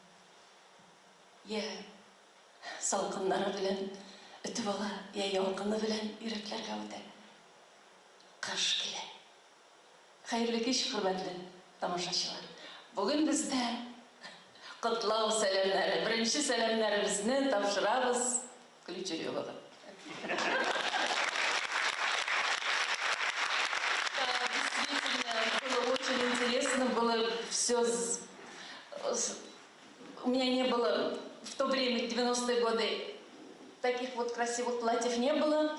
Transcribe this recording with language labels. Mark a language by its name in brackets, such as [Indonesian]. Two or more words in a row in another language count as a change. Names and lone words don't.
[Tatar] Я салқыннары белән үтеп ала, я ялкыны белән йөрәкләргә үтә. Кыш килә. Хәерле кич, хөрмәтле тамашачылар. Бүген бездә котлау сәламнәре, беренче сәламнәребезне тапшырабыз Ключеревага. [Russian] Было очень интересно, было все... У меня не было в то время, 90-е годы, таких вот красивых платьев не было.